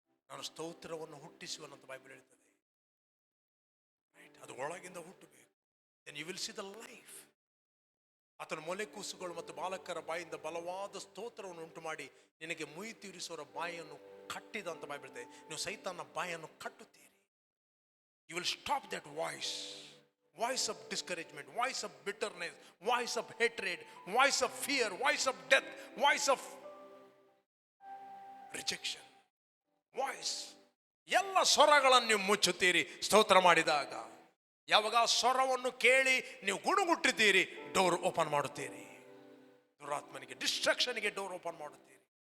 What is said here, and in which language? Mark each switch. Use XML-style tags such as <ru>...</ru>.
<kn>ನಾನು ಸ್ತೋತ್ರವನ್ನು ಹುಟ್ಟಿಸುವನಂತ ಬೈಬಲ್ ಹೇಳ್ತದೆ. ರೈಟ್? ಅದು ಒಳಗಿಂದ ಹುಟ್ಟಬೇಕು.</kn> <en>Then you will see the life.</en> <kn>ಆತನ ಮೊಲೆ ಕೂಸುಗಳು ಮತ್ತು ಬಾಲಕರ ಬಾಯಿಂದ ಬಲವಾದ ಸ್ತೋತ್ರವನ್ನು ಉಂಟು ಮಾಡಿ ನಿನಗೆ ಮುಯಿ ತೀರಿಸುವರ ಬಾಯನ್ನು ಕಟ್ಟಿದ ಅಂತ ಬೈಬಲ್ ಹೇಳ್ತದೆ. ನೀವು ಸೈತಾನ ಬಾಯನ್ನು ಕಟ್ಟುತ್ತೀರಿ.</kn> <en>You will stop that voice. Voice of discouragement, voice of bitterness, voice of hatred, voice of fear, voice of death, voice of rejection, voice.</en> <kn>ಎಲ್ಲ ಸ್ವರಗಳನ್ನು ನೀವು ಮುಚ್ಚುತ್ತೀರಿ ಸ್ತೋತ್ರ ಮಾಡಿದಾಗ. ಯಾವಾಗ ಆ ಸ್ವರವನ್ನು ಕೇಳಿ ನೀವು ಗುಣಗುಟ್ಟಿದ್ದೀರಿ, ಡೋರ್ ಓಪನ್ ಮಾಡುತ್ತೀರಿ. ದುರಾತ್ಮನಿಗೆ, ಡಿಸ್ಟ್ರಕ್ಷನ್ಗೆ ಡೋರ್ ಓಪನ್ ಮಾಡುತ್ತೀರಿ.</kn>